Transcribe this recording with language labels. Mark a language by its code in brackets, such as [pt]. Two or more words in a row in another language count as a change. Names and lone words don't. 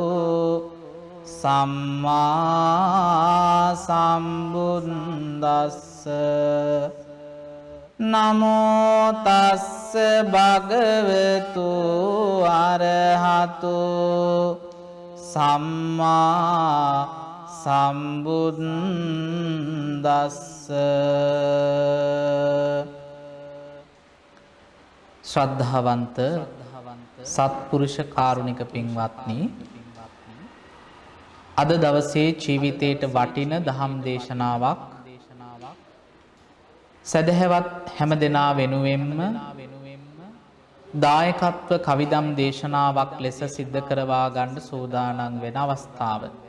[pi] සම්මා සම්බුද්දස්ස නමෝ තස්ස භගවතු අරහතු සම්මා සම්බුද්දස්ස. [si] ශ්‍රද්ධාවන්ත සත්පුරුෂ කාරුණික පින්වත්නි, අද දවසේ ජීවිතයට වටින දහම් දේශනාවක් සදහැවත් හැම දෙනා වෙනුවෙන්ම දායකත්ව කවිදම් දේශනාවක් ලෙස සිද්ධ කරවා ගන්න සූදානම් වෙන අවස්ථාව.